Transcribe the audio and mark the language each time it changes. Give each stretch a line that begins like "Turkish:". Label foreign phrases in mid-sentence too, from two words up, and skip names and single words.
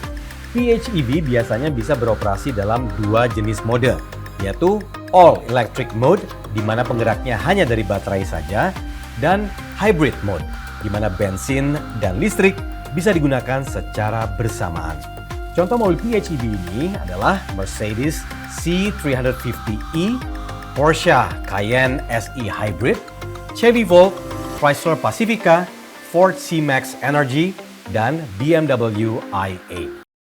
Indonesian: PHEV biasanya bisa beroperasi dalam dua jenis mode, yaitu
English: All Electric Mode,
Indonesian: di mana penggeraknya hanya dari baterai saja, dan
English: Hybrid Mode,
Indonesian: di mana bensin dan listrik bisa digunakan secara bersamaan. Contoh mobil PHEV ini adalah Mercedes C350e, Porsche Cayenne SE Hybrid, Chevy Volt, Chrysler Pacifica, Ford C-Max Energy, dan BMW i8.